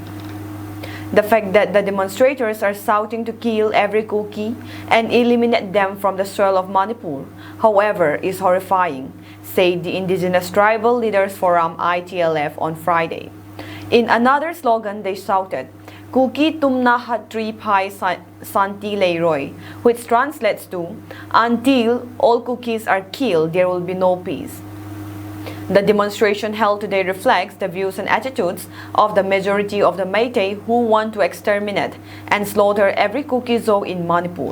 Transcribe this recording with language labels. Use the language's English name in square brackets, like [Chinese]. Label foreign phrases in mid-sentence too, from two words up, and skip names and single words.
[English] The fact that the demonstrators are shouting to kill every Kuki and eliminate them from the soil of Manipur, however, is horrifying, said the Indigenous Tribal Leaders Forum ITLF on Friday. In another slogan, they shouted, [Manipuri] "Kuki tumna hatri pai santi leiroy," [English] which translates to, "Until all Kukis are killed, there will be no peace." The demonstration held today reflects the views and attitudes of the majority of the Meitei who want to exterminate and slaughter every Kuki-Zo in Manipur.